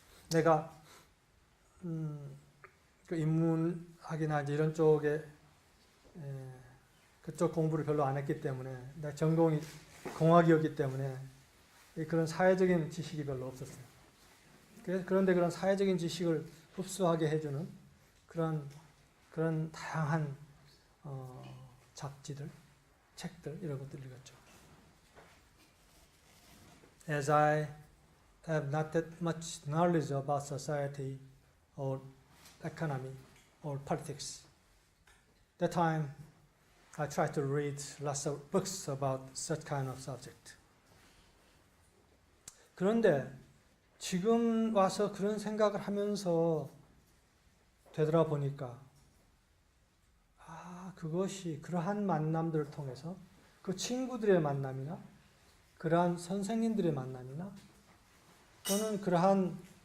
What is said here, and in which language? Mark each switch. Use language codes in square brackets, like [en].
[ko] 내가 그 인문학이나 이제 이런 쪽에 그쪽 공부를 별로 안 했기 때문에 내 전공이 공학이었기 때문에 그런 사회적인 지식이 별로 없었어요. 그런데 그런 사회적인 지식을 흡수하게 해주는 그런 다양한 잡지들, 책들 이런 것들 읽었죠. [en] As I have not that much knowledge about society or economy or politics, that time I tried to read lots of books about such kind of subject. [ko] 그런데 지금 와서 그런 생각을 하면서 되돌아보니까 그것이 그러한 만남들을 통해서 그 친구들의 만남이나 그러한 선생님들의 만남이나 또는 그러한